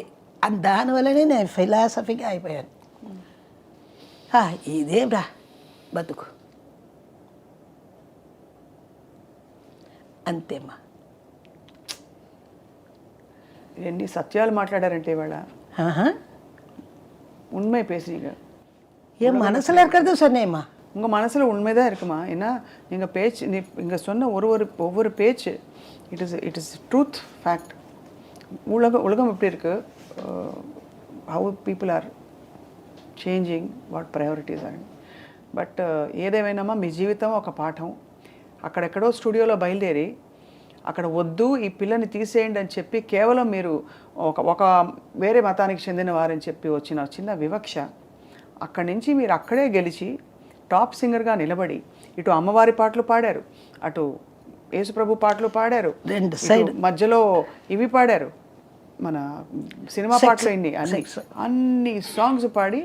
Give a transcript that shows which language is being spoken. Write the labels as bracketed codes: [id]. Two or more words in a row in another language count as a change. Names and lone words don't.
[te] దానివల్లనే నేను ఫిలాసఫీగా అయిపోయాను. ఇదేం రా బతుకు అంతేమ్మా. ఎన్ని సత్యాలు మాట్లాడారంటే ఇవాళ. [ta] உண்மை பேசுறீங்க. என் மனசில் இருக்கிறது சொன்னேம்மா. உங்கள் மனசில் உண்மைதான் இருக்குமா? ஏன்னா நீங்கள் பேச்சு நீங்கள் சொன்ன ஒவ்வொரு பேச்சு [en] it is truth fact. [ta] உலகம் எப்படி இருக்குது, [en] how people are changing, what priorities అని. [te] బట్ ఏదేమైనా మీ జీవితం ఒక పాఠం. అక్కడెక్కడో స్టూడియోలో బయలుదేరి అక్కడ వద్దు ఈ పిల్లని తీసేయండి అని చెప్పి కేవలం మీరు ఒక వేరే మతానికి చెందిన వారని చెప్పి వచ్చిన చిన్న వివక్ష, అక్కడి నుంచి మీరు అక్కడే గెలిచి టాప్ సింగర్గా నిలబడి ఇటు అమ్మవారి పాటలు పాడారు, అటు యేసుప్రభు పాటలు పాడారు, మధ్యలో ఇవి పాడారు, మన సినిమా పాటలు అన్ని సాంగ్స్ పాడి